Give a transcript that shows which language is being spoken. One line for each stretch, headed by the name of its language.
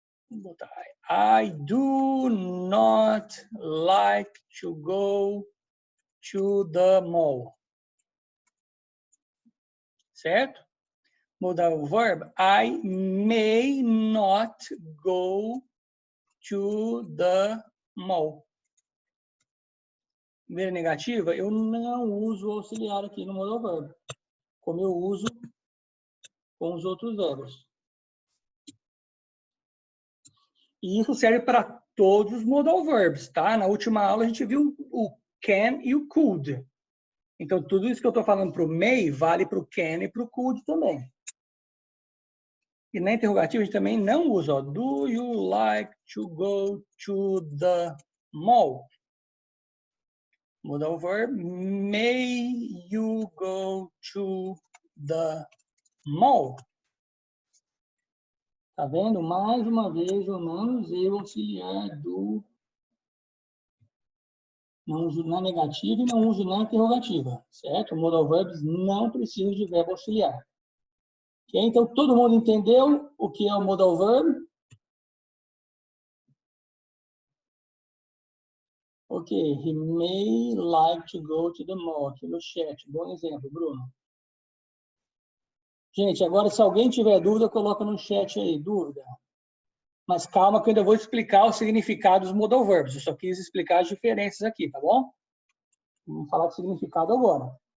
Portuguese: Vou botar
English: I do not like to go to the mall.
Portuguese: certo?
English: Modal verb, I may not go to the mall.
Portuguese: Primeira negativa, eu não uso o auxiliar aqui no modal verb, como eu uso com os outros verbos. E isso serve para todos os modal verbs, tá? Na última aula a gente viu o can e o could. Então, tudo isso que eu estou falando para o may vale para o can e para o could também. E na interrogativa a gente também não usa, ó,
English: do you like to go to the mall? Modal verb, may you go to the mall?
Portuguese: Tá vendo? Mais uma vez eu não usei o auxiliar do... Não uso na negativa e não uso na interrogativa, certo? Modal verbs não precisam de verbo auxiliar. Okay? Então, todo mundo entendeu o que é o modal verb?
English: Ok, he may like to go to the mall.
Portuguese: Aqui no chat, bom exemplo, Bruno. Gente, agora se alguém tiver dúvida, coloca no chat aí, dúvida. Mas calma que eu ainda vou explicar o significado dos modal verbs. Eu só quis explicar as diferenças aqui, tá bom? Vamos falar do significado agora.